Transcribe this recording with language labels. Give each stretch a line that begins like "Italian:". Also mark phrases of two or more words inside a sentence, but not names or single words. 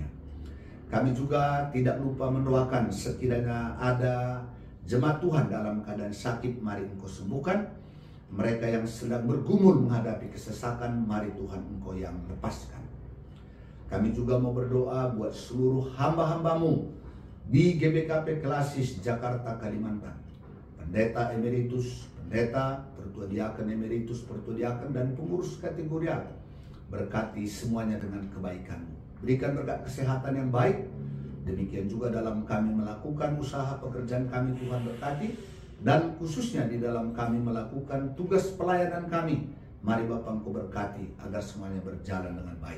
Indonesian: Kami juga tidak lupa mendoakan sekiranya ada jemaat Tuhan dalam keadaan sakit, mari Engkau sembuhkan. Mereka yang sedang bergumul menghadapi kesesakan, mari Tuhan Engkau yang lepaskan. Kami juga mau berdoa buat seluruh hamba-hamba-Mu di GBKP Klasis Jakarta, Kalimantan. Pendeta emeritus, pendeta, pertua diaken emeritus, pertua diaken, dan pengurus kategorial. berkati semuanya dengan kebaikan-Mu. Berikan berkat kesehatan yang baik. Demikian juga dalam kami melakukan usaha pekerjaan kami, Tuhan berkati. Dan khususnya di dalam kami melakukan tugas pelayanan kami, mari Bapa Engkau berkati agar semuanya berjalan dengan baik.